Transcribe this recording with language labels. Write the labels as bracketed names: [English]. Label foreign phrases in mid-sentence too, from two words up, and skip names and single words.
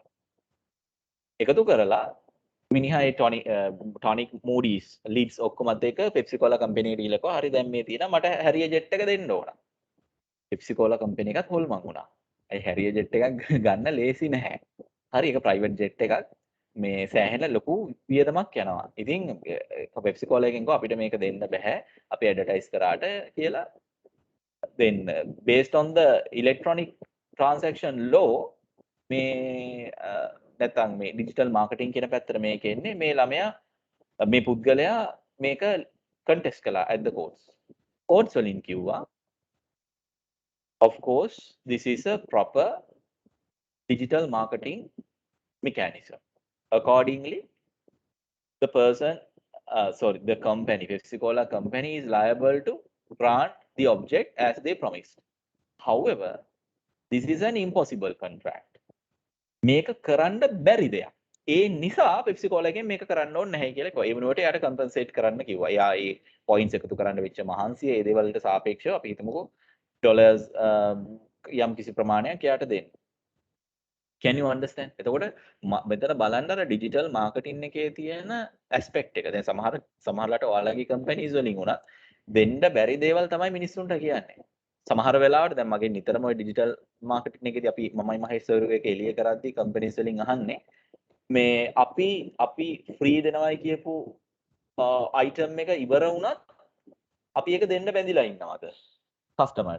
[Sinhala] එකතු කරලා මිනිහා ඒ ටොනික් මූඩීස් ලීඩ්ස් ඔක්කොමත් එක Pepsi Cola company එකට ගිහලා හරි දැන් මේ තියෙනවා මට Harrier jet එක දෙන්න ඕන. Pepsi Cola company එකත් හොල්මන් වුණා. ඒ Harrier jet එකක් ගන්න ලේසි නැහැ. හරි ඒක [English] private jet [Sinhala] එකක්. මේ සෑහෙන ලොකු වියදමක් යනවා. ඉතින් Pepsi Cola එකෙන් ගෝ අපිට මේක දෙන්න බෑ. අපි ඇඩ්වර්ටයිස් කරාට කියලා [English] then based on the electronic transaction law [Sinhala] මේ නැත්නම් මේ [English] digital marketing [Sinhala] කියන පැත්තට මේක එන්නේ මේ ළමයා මේ පුද්ගලයා මේක contest කළා [English] at the courts. [Sinhala] courts වලින් කිව්වා [English] of course this is a proper digital marketing mechanism. Accordingly, the person, the company, Pepsi Cola company is liable to grant the object as they promised. However, this is an impossible contract. [Sinhala] මේක කරන්න බැරි දෙයක්. ඒ නිසා Pepsi Cola එකෙන් මේක කරන්න ඕනේ නැහැ කියලා කිව්වා. ඒ වෙනුවට එයාට කම්පෙන්සේට් කරන්න කිව්වා. එයා ඒ පොයින්ට්ස් එකතු කරන්න වෙච්ච මහන්සිය ඒ දේවල් වලට සාපේක්ෂව අපි හිතමුකෝ ඩොලර්ස් යම් කිසි ප්‍රමාණයක් එයාට දෙන්න. [English] Can you understand? [Sinhala] එතකොට මෙතන බලන්න අර [English] digital marketing [Sinhala] එකේ තියෙන ඇස්පෙක්ට් එක. දැන් සමහරලාට ඔයාලගේ කම්පැනිස් වලින් උනත් දෙන්න බැරි දේවල් තමයි මිනිස්සුන්ට කියන්නේ. සමහර වෙලාවට දැන් මගේ නිතරම ඔය [English] digital marketing [Sinhala] එකේදී අපි මමයි මහේෂ් සර් එක එළිය කරද්දී කම්පැනිස් වලින් අහන්නේ මේ අපි ෆ්‍රී දෙනවයි කියපු අයිටම් එක ඉවර වුණත් අපි ඒක දෙන්න බැඳිලා ඉන්නවද කස්ටමර්ට?